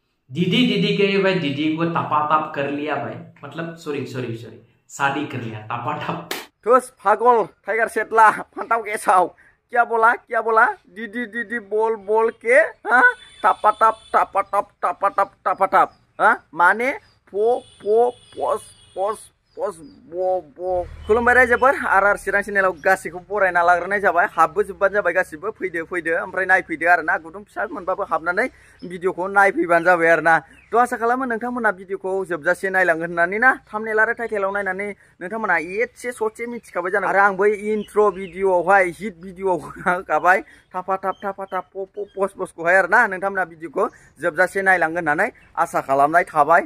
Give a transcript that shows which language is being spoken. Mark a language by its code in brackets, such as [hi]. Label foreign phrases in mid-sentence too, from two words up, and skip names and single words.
[hi] दीदी दीदी के भाई दीदी को तपा ताप कर लिया भाई, मतलब सॉरी सॉरी सॉरी शादी कर लिया तपा टप। [brx] ठोस पागल टाइगर सेटला फांटाव गेसाव [hi] क्या बोला दीदी दीदी बोल बोल के हाँ टापा टप हाँ [brx] माने पो पो पस पस पस बो बो खुलुमबाय रायजोफोर आर चिरां चेनेलाव गासैखौ बरायना लाग्रोनाय जाबाय हाबबोजोबबानो जाबाय गासिबो फैदो ओमफ्राय नायफैदो आरोना गुदुं फिसा मोनबाबो हाबनानै भिडिअखौ नायफैबानो जाबाय आरोना। थ' आसा खालामो नोंथांमोना भिडिअखौ जोबजासे नायलांगोन होननानै ना थाम्बनेल आरो टाइटेलाव नायनानै नोंथांमोना एसे ससे मिथिखाबाय जानो आरो आं बै इन्ट्र भिडिअआवहाय हिट भिडिअआव होखाबाय थाफा थाप पस पसखौहाय आरोना नोंथांमोना भिडिअखौ जोबजासे नायलांगोन होननानै आसा खालामनाय थाबाय।